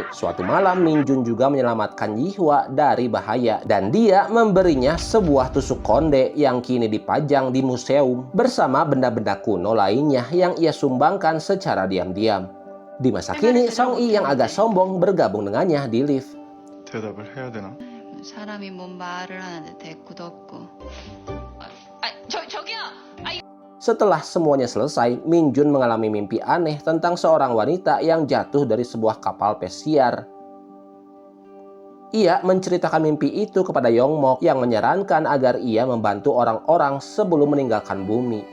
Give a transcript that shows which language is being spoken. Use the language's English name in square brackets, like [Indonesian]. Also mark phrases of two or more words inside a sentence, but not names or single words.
[Indonesian] Suatu malam Min Jun juga menyelamatkan Yihwa dari bahaya dan dia memberinya sebuah tusuk konde yang kini dipajang di museum bersama benda-benda kuno lainnya yang ia sumbangkan secara diam-diam. Di masa kini, Song Yi yang agak sombong bergabung dengannya di lift. [Korean] 대답을 해야 되나? 사람이 뭔 말을 하는데 대꾸도 없고. 저기요! [Indonesian] Setelah semuanya selesai, Min Jun mengalami mimpi aneh tentang seorang wanita yang jatuh dari sebuah kapal pesiar. Ia menceritakan mimpi itu kepada Yongmok yang menyarankan agar ia membantu orang-orang sebelum meninggalkan bumi.